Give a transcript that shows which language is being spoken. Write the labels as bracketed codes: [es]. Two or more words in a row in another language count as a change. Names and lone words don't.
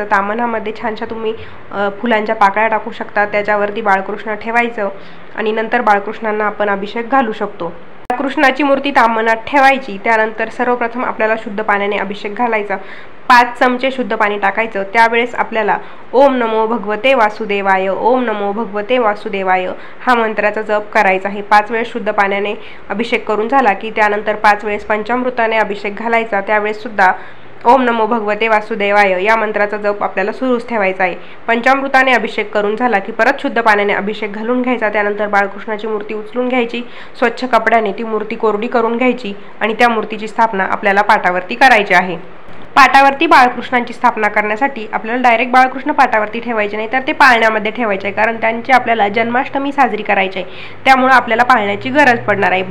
[mr] ताम्हणामध्ये छानशा तुम्ही फुलांच्या पाकळ्या टाकू शकता, त्याच्यावरती बाळकृष्ण ठेवायचं आणि नंतर बाळकृष्णांना आपण अभिषेक घालू शकतो। बाळकृष्णाची मूर्ती ताम्हणात ठेवायची, त्यानंतर सर्वप्रथम आपल्याला शुद्ध पाण्याने अभिषेक घालायचा। 5 चमचे शुद्ध पाणी टाकायचं। त्यावेळेस आपल्याला [sa] ओम नमो भगवते वासुदेवाय, ओम नमो भगवते वासुदेवाय [mr] हा मंत्राचा जप करायचा आहे। 5 वेळेस शुद्ध पाण्याने अभिषेक करून झाला की त्यानंतर 5 वेळेस पंचामृताने अभिषेक घालायचा। त्यावेळेस सुद्धा [sa] ओम नमो भगवते वासुदेवाय [mr] या मंत्राचा जप आपल्याला सुरूच ठेवायचा आहे। पंचामृताने अभिषेक करून झाला की परत शुद्ध पाण्याने अभिषेक घालून घ्यायचा। त्यानंतर बाळकृष्णाची मूर्ती उचलून घ्यायची, स्वच्छ कपड्याने ती मूर्ती कोरडी करून घ्यायची आणि त्या मूर्तीची स्थापना आपल्याला पाटावरती करायची आहे। पाटावरती बाळकृष्णांची स्थापना करण्यासाठी आपल्याला डायरेक्ट बाळकृष्ण पाटावरती ठेवायचे नाही, तर ते पाळण्यामध्ये ठेवायचे, कारण त्यांची आपल्याला जन्माष्टमी साजरी करायची आहे, त्यामुळे आपल्याला पाळण्याची गरज पडणार आहे।